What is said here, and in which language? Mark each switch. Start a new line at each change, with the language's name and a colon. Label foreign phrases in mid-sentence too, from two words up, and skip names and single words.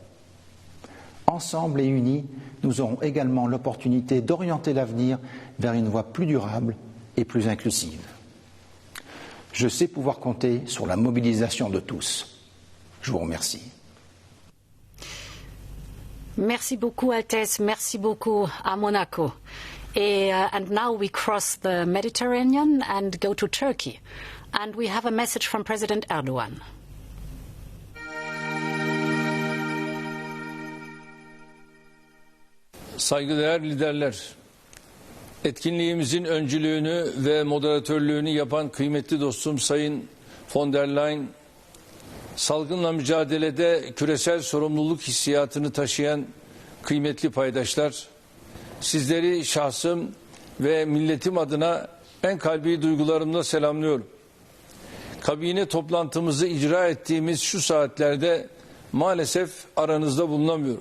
French: Ensemble et unis, nous aurons également l'opportunité d'orienter l'avenir vers une voie plus durable et plus inclusive. Je sais pouvoir compter sur la mobilisation de tous. Je vous remercie. Merci beaucoup, Altesse. Merci beaucoup à Monaco.
English: And now we cross the Mediterranean and go to Turkey. And we have a message from President Erdogan.
Turkish: Saygıdeğer liderler, etkinliğimizin öncülüğünü ve moderatörlüğünü yapan kıymetli dostum Sayın von der Leyen, salgınla mücadelede küresel sorumluluk hissiyatını taşıyan kıymetli paydaşlar, sizleri şahsım ve milletim adına en kalbi duygularımla selamlıyorum. Kabine toplantımızı icra ettiğimiz şu saatlerde maalesef aranızda bulunamıyorum.